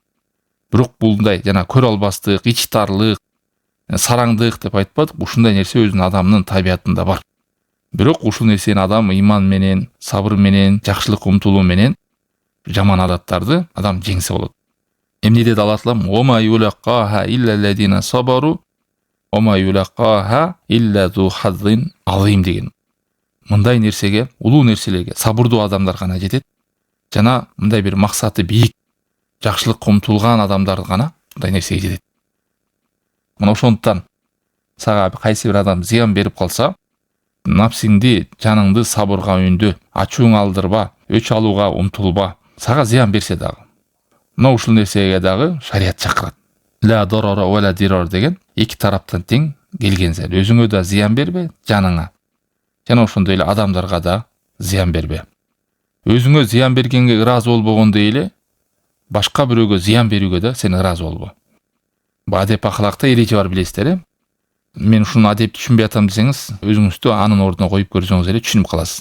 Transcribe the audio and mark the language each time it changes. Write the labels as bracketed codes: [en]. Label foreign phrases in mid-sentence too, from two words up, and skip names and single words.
[ky] Бирок булдай жана көрө албастык, ич тарлык, сараңдык деп айтпадык, ушундай нерсе өзүнүн адамдын табиятында бар. Бирок ушул нерсени адам иман менен, сабыр менен, жакшылыкка умтулуу менен жаман адаттарды адам жеңсе болот. Эмне деди Алла Таалам? [ar] وما يلقاها إلا الذين صبروا وما يلقاها إلا ذو حظ عظيم деген. [ky] Мындай нерсеге, улуу нерселерге сабырдуу адамдар гана жетет. Жана мындай бир максаты бийик, жакшылыкка умтулган адамдар гана мындай нерсеге жетет. Мына ошондуктан сага кайсы бир адам зыян берип калса, напсиңди, жаныңды сабырга үндө, ачууң алдырба, өч алууга умтулба. Сага зыян берсе дагы. Мына ушул нерсеге дагы шарият чакырат. [ar] لا ضرر ولا ضرار [ky] деген эки тараптан тең келген зат. Өзүңө да зыян бербе, жаныңа. Жана ошондой эле адамдарга да зыян бербе. Өзүңө зыян бергенге ыраазы болбогондой эле башка бирөөгө зыян берүүгө да сен ыраазы болбо. Адеп акылакта эреже бар билесиздер, э? Мен ушуну адеп түшүнбөй атам десеңиз, өзүңүздү анын ордуна коюп көрсөңүз эле түшүнүп каласыз.